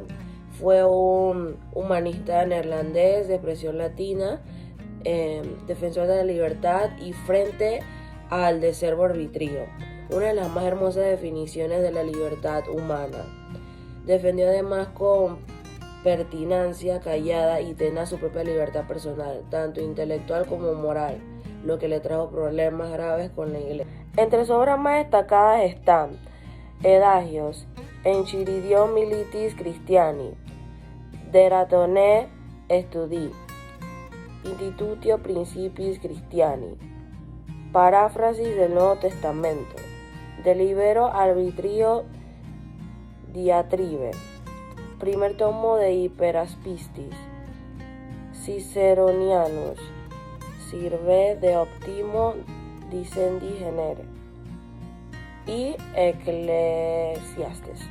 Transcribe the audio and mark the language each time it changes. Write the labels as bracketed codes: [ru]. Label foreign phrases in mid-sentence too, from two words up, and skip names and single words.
[es] Fue un humanista neerlandés de expresión latina, defensor de la libertad y frente al deseo arbitrio, una de las más hermosas definiciones de la libertad humana. Defendió además con pertinacia callada y tenía su propia libertad personal, tanto intelectual como moral, lo que le trajo problemas graves con la iglesia. Entre sus obras más destacadas están Adagios, Enchiridion Militis Christiani, De Ratone Studi, Institutio Principis Christiani, Paráfrasis del Nuevo Testamento, De Libero Arbitrio Diatribe, primer tomo de Hyperaspistis, Ciceronianus, Sirve de Optimo Dicendi Genere y Eclesiastes.